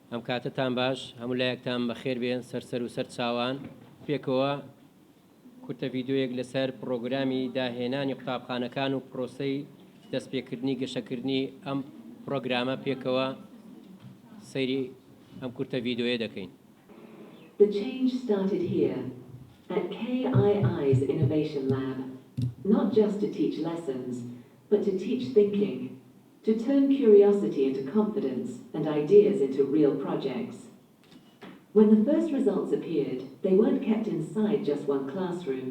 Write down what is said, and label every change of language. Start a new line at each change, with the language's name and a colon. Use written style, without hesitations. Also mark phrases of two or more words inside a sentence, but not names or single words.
Central Kurdish: ئەم کاتتان باش هەموو لایەکتان بەخێر بێن سەر و سەر چاوان پێکەوە کورتە ڤیددیۆیەک لەسەر پرۆگرامی داهێنانی قوتابخانەکان و پرۆسەی دەستپێکردنی گەشەکردنی ئەم پرۆگرامە پێکەوە سەیری ئەم کورتە ڤیددیۆیە دەکەین.
English: The change started here at KII's Innovation Lab, not just to teach lessons, but to teach thinking, to turn curiosity into confidence and ideas into real projects. When the first results appeared, they weren't kept inside just one classroom.